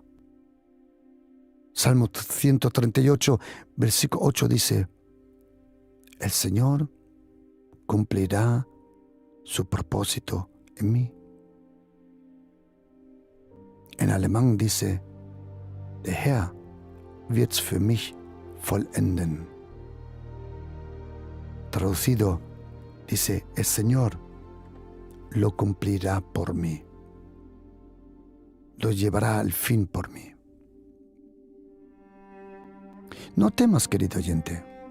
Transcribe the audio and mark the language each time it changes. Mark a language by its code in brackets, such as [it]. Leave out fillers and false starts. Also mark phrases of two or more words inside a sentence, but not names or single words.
[es] Salmo 138, versículo 8 dice, el Señor cumplirá su propósito en mí. En alemán dice, [de] der Herr wird's für mich vollenden. [es] Traducido, dice, el Señor lo cumplirá por mí. Lo llevará al fin por mí. No temas, querido oyente.